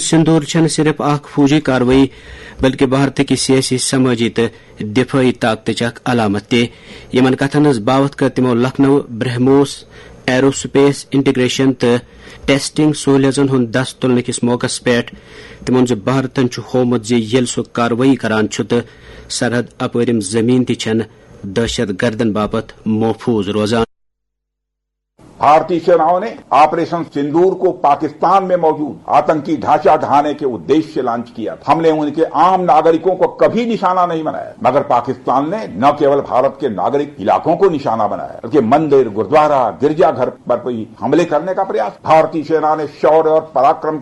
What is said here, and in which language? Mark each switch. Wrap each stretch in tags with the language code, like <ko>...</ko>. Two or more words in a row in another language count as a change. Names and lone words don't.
<ks>سندور چھنہٕ صرف اکھ فوجی کاروٲیی بلکہ بھارتٕکہِ سیٲسی سمٲجی تہٕ دفٲعی طاقتٕچ اکھ علامت تہِ یمن کتھن ہٕنٛز باوت کٔر تِمو لکھنؤ برہموس</ks> <en>aero space integration</en> <ks>تہٕ ٹیسٹنگ سہولیژن ہُنٛد دس تُلنہٕ کِس موقعس پٮ۪ٹھ تِمن زِ بھارتن چھُ ہومُت زِ ییٚلہِ سُہ کاروٲیی کران چھُ تہٕ سرحد اپٲرِم زمین تہِ چھنہٕ دہشت گردن باپت محفوظ روزان</ks> <hi>भारतीय सेनाओं ने ऑपरेशन सिंदूर को पाकिस्तान में मौजूद आतंकी ढांचा ढहाने के उद्देश्य से लॉन्च किया था हम ने उन के आम नागरिकों को कभी निशाना नहीं बनाया मगर पाकिस्तान ने न केवल भारत के नागरिक इलाकों को निशाना बनाया बल्कि मंदिर गुरद्वारा गिरजा घर पर भी हमले करने का प्रयास भारतीय सेना ने शौर्य और पराक्रम</hi>